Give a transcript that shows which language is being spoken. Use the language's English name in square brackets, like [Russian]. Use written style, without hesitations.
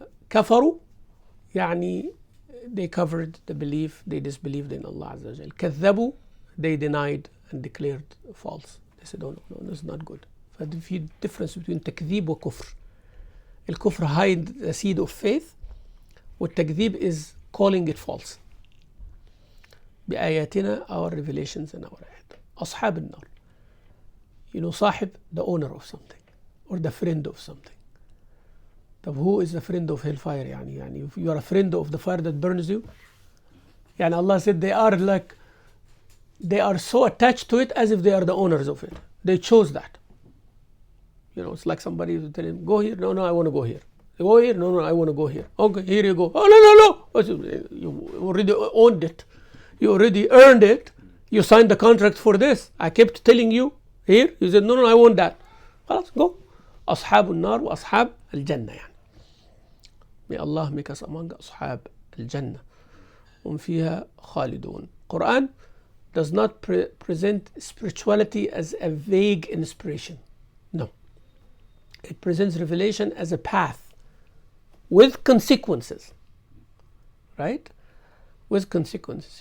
[English] كفروا يعني they covered the belief, they disbelieved in Allah Azza wa Jal. كذبوا, they denied and declared false. They said, oh no, it's not good. ففي difference between تكذيب وكفر. الكفر hide the seed of faith, والتكذيب is calling it false. بآياتنا, our revelations and our ayat. [Arabic] أصحاب النار. [English] صاحب, the owner of something, or the friend of something. طب who is the friend of hellfire يعني if you are a friend of the fire that burns you, يعني Allah said they are so attached to it as if they are the owners of it. They chose that. It's like somebody will tell him, go here, no, I want to go here. Go here, no, I want to go here. Okay, here you go. Oh, no. You already owned it. You already earned it. You signed the contract for this. I kept telling you here. You said, no, I want that. خلاص, go. [Arabic] أصحاب النار وأصحاب الجنة يعني. [English] May Allah make us among [Arabic] أصحاب الجنة. هم فيها خالدون. [English] Quran does not present spirituality as a vague inspiration. No. It presents revelation as a path with consequences. Right? With consequences.